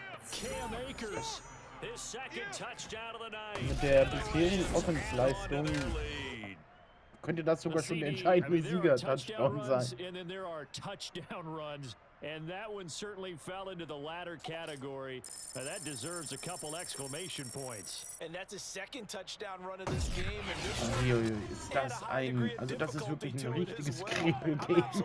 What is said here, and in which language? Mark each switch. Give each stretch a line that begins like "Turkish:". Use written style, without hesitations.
English: Cam Akers, his 2nd touchdown of the night.
German: Mit der bisherigen Offensleistung könnte das sogar schon der entscheidende Sieger-Touchdown sein.
English: And then there are touchdown runs, and that one certainly fell into the latter category. That deserves a couple exclamation points. And that's his 2nd touchdown run of this game.
German: Ist das also das ist wirklich ein richtiges Kribbelgame.